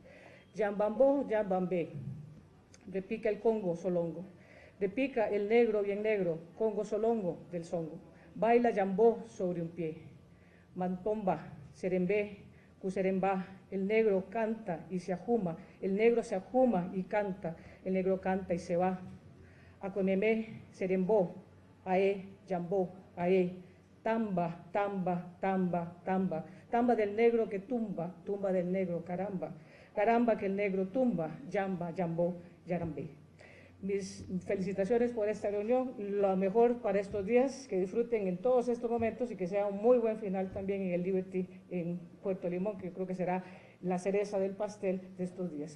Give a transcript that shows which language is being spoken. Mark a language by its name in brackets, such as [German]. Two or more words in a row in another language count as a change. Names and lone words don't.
[Spanish] Yambambó, yambambé, repica el Congo solongo, repica el negro bien negro, Congo solongo del songo, baila yambó sobre un pie, mantomba, serembé, cuserembá, el negro canta y se ajuma, el negro se ajuma y canta, el negro canta y se va, acuememé, serembó, ae, yambó, ae, tamba, tamba, tamba, tamba, tamba del negro que tumba, tumba del negro, caramba, caramba que el negro tumba, yamba, yambó, yarambé. Mis felicitaciones por esta reunión, lo mejor para estos días, que disfruten en todos estos momentos y que sea un muy buen final también en el Liberty en Puerto Limón, que yo creo que será la cereza del pastel de estos días.